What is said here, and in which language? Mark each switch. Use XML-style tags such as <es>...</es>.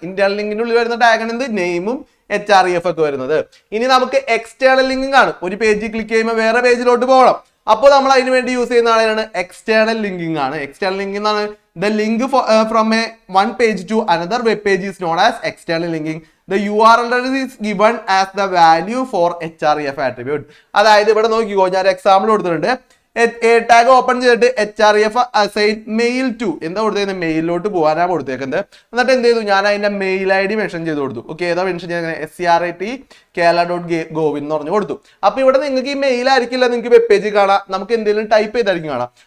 <ml>Internal ലിങ്കിന്റെ ഉള്ളിൽ വരുന്ന ടാഗാണ് എന്ത്? നെയിമും HREF ഒക്കെ വരുന്നത്. ഇനി നമുക്ക് എക്സ്റ്റേണൽ ലിങ്കിങ് ആണ്. ഒരു പേജിൽ ക്ലിക്ക് ചെയ്യുമ്പോൾ വേറെ പേജിലോട്ട് പോകണം. അപ്പോൾ നമ്മൾ അതിന് വേണ്ടി യൂസ് ചെയ്യുന്ന ആളാണ് എക്സ്റ്റേണൽ ലിങ്കിങ് ആണ്. എക്സ്റ്റേണൽ ലിങ്കിങ് എന്നാണ്</ml> <en>The link from a one page to another web page is known as external linking. The URL is given as the value for HREF attribute.</en> <ml>അതായത് ഇവിടെ നോക്കിക്കോ, ഞാൻ എക്സാമ്പിൾ കൊടുത്തിട്ടുണ്ട്. A tag open ചെയ്തിട്ട് HREF assign mail to എന്താ കൊടുത്തേക്കുന്നത്? മെയിലിലോട്ട് പോകാനാണ് കൊടുത്തേക്കുന്നത്. എന്നിട്ട് എന്ത് ചെയ്തു? ഞാൻ അതിന്റെ മെയിൽ ID മെൻഷൻ ചെയ്ത് കൊടുത്തു. ഓക്കെ, ഏതാ മെൻഷൻ ചെയ്യുന്നത്? SCRAT@kerala.gov എന്ന് പറഞ്ഞു കൊടുത്തു. അപ്പൊ ഇവിടെ നിങ്ങൾക്ക് ഈ മെയിൽ ആയിരിക്കില്ല നിങ്ങൾക്ക് വെബ് പേജിൽ കാണാം, നമുക്ക് എന്തെങ്കിലും ടൈപ്പ് ചെയ്തായിരിക്കും കാണാം.</ml>